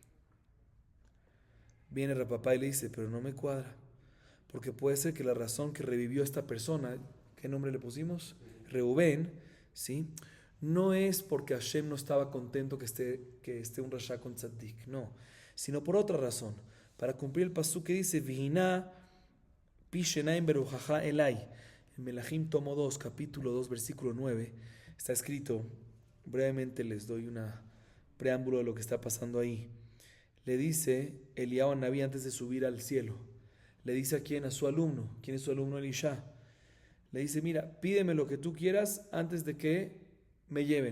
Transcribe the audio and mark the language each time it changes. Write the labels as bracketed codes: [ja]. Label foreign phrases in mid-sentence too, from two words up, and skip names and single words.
[es] Viene Rav Papa y le dice, pero no me cuadra, porque puede ser que la razón que revivió esta persona, ¿qué nombre le pusimos? Reubén, ¿sí? No es porque Hashem no estaba contento que esté un rasha con tzadik, no, sino por otra razón, para cumplir el pasuk que dice [he] ויהי נא פי שנים ברוחך אלי. [es] En Melahim tomo 2, capítulo 2, versículo 9, está escrito, brevemente les doy una preámbulo de lo que está pasando ahí. Le dice Eliyahu an-Nabi antes de subir al cielo, le dice a quién, a su alumno. ¿Quién es su alumno? Elisha. le dice, mira, pídeme lo que tú quieras antes de que me lleven.